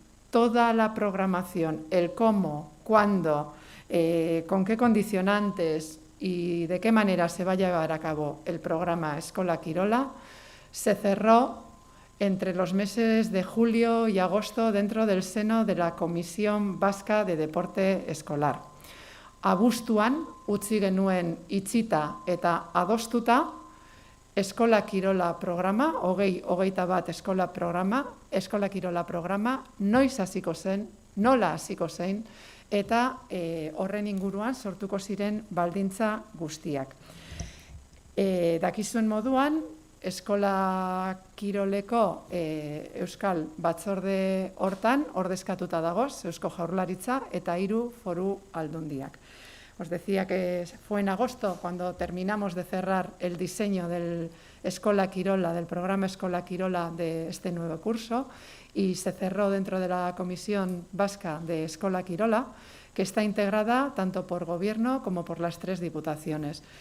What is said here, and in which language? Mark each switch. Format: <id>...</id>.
<es>Toda la programación, el cómo, cuándo, con qué condicionantes y de qué manera se va a llevar a cabo el programa Escola Kirola, se cerró entre los meses de julio y agosto dentro del seno de la Comisión Vasca de Deporte Escolar.</es> <eu>Abuztuan utzi genuen itxita eta adostuta Eskola Kirola programa, 2021 Eskola Kirola programa, noiz hasiko zen, nola hasiko zen, eta horren inguruan sortuko ziren baldintza guztiak. Dakizuen moduan, Eskola Kiroleko Euskal Batzorde hortan ordezkatuta dagoz, Eusko Jaurlaritza eta 3 foru aldundiak.</eu> <es>Os decía que fue en agosto cuando terminamos de cerrar el diseño del Escola Kirola, del programa Escola Kirola de este nuevo curso, y se cerró dentro de la Comisión Vasca de Escola Kirola, que está integrada tanto por Gobierno como por las 3 diputaciones.</es>